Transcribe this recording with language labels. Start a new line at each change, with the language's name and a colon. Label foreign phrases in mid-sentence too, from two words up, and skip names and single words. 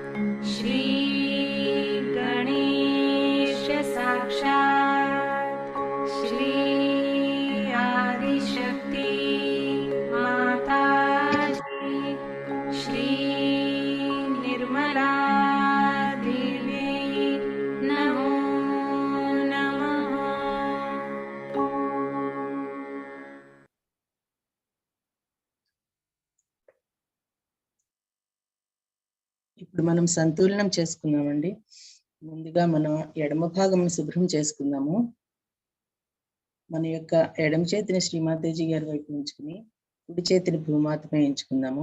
Sanskrit: श्रीगणेश साक्षात् श्री आदिशक्ति माताजी श्री निर्मला देवी नमो नमः
Telugu: ఇప్పుడు మనం సంతులనం చేసుకున్నామండి. ముందుగా మనం ఎడమ భాగం శుభ్రం చేసుకుందాము. మన యొక్క ఎడమ చేతిని శ్రీమాతాజీ గారి వైపు ఉంచుకుని కుడి చేతిని భూమాతపై ఎంచుకుందాము.